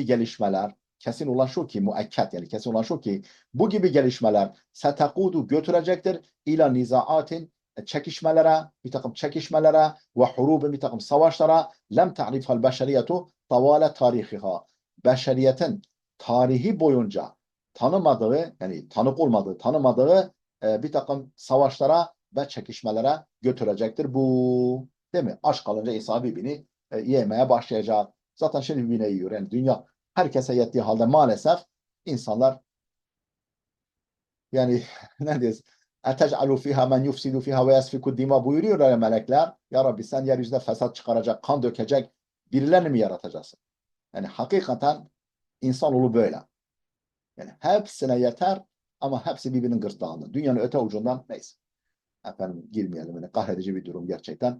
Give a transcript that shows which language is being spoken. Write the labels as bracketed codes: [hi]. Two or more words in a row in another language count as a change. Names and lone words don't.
[tr] gelişmeler, kesin olan şu ki, muakked yani kesin olan şu ki, bu gibi gelişmeler setekudu, götürecektir [ar] إلى نزاعات, [tr] bir takım çekişmelere ve hurubun, bir takım savaşlara [ar] لم تعرفها البشرية طوال تاريخها, [tr] beşeriyetin tarihi boyunca tanımadığı, yani tanımadığı bir takım savaşlara ve çekişmelere götürecektir bu. Değil mi? Aç kalınca İsa birbirini yemeye başlayacak. Zaten şimdi birbirine yiyor. Yani dünya herkese yettiği halde maalesef insanlar, yani ne diyoruz? [ar] اَتَجْعَلُوا فِيهَا مَنْ يُفْسِدُ فِيهَا وَيَسْفِكُ الدِّمَا [tr] buyuruyor ya melekler. Ya Rabbi, sen yeryüzünde fesat çıkaracak, kan dökecek birilerini mi yaratacaksın? Yani hakikaten insanoğlu böyle. Yani hepsine yeter ama hepsi birbirinin gırtlağında. Dünyanın öte ucundan, neyse. Girmeyelim. Yani kahredici bir durum gerçekten.